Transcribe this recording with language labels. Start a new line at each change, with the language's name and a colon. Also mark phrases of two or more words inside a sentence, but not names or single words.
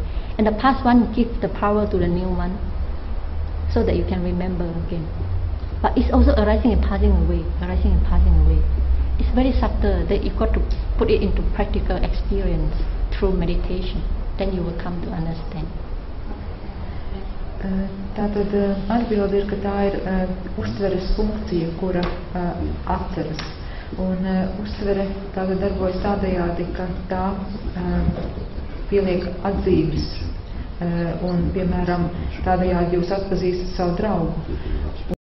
English: And the past one gives the power to the new one, so that you can remember again. But it's also arising and passing away, arising and passing away. It's very subtle that you've got to put it into practical experience through meditation. Then you will come to understand.
Latvian: Tātad atbilde ir, ka tā ir uztveres funkcija, kura atceras. Un uztvere tātad darbojas tādējādi, ka tā pieliek atzīmes. Un, piemēram, tādējādi jūs atpazīstat savu draugu.